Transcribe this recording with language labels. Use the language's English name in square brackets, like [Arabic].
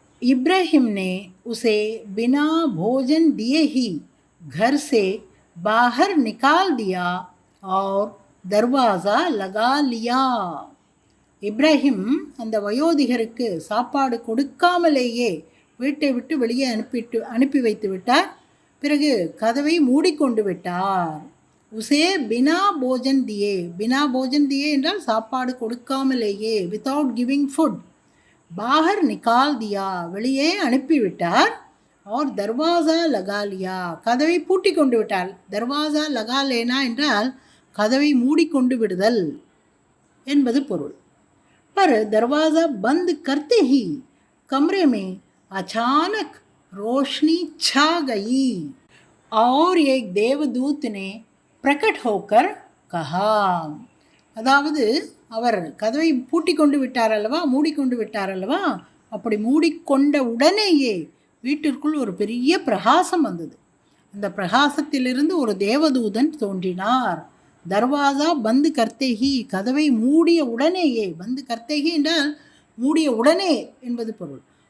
[Hindi] इब्राहिम ने उसे बिना भोजन दिए ही घर से बाहर निकाल दिया और दरवाज़ा लगा लिया. [Tamil] இப்ராஹிம் அந்த வயோதிகருக்கு சாப்பாடு கொடுக்காமலேயே வீட்டை விட்டு வெளியே அனுப்பி வைத்து விட்டார். பிறகு கதவை மூடிக்கொண்டு விட்டார். [Hindi] உசே பினா போஜன் தியே, [Tamil] பினா போஜன் தியே என்றால் சாப்பாடு கொடுக்காமலேயே, [English] Without giving food. [Hindi] பாகர் நிகால் தியா, [Tamil] வெளியே அனுப்பிவிட்டார். [Hindi] और दरवाज़ा लगा लिया, [Tamil] கதவை பூட்டி கொண்டு விட்டார். தர்வாசா லகா லேனா என்றால் கதவை மூடிக்கொண்டு விடுதல் என்பது பொருள். [Hindi] पर दरवाज़ा बंद करते ही कमरे में अचानक रोशनी छा गई और एक देवदूत ने प्रकट होकर कहा. [Tamil] அதாவது அவர் கதவை பூட்டி கொண்டு விட்டார் அல்லவா, மூடிக்கொண்டு விட்டார் அல்லவா, அப்படி மூடிக்கொண்ட உடனேயே வீட்டிற்குள் ஒரு பெரிய பிரகாசம் வந்தது. அந்த பிரகாசத்திலிருந்து ஒரு தேவதூதன் தோன்றினார். [Hindi] தர்வாசா பந்து கர்த்தேகி, [Tamil] கதவை மூடிய உடனேயே, பந்து கர்த்தேகி என்றால் மூடிய உடனே என்பது பொருள்.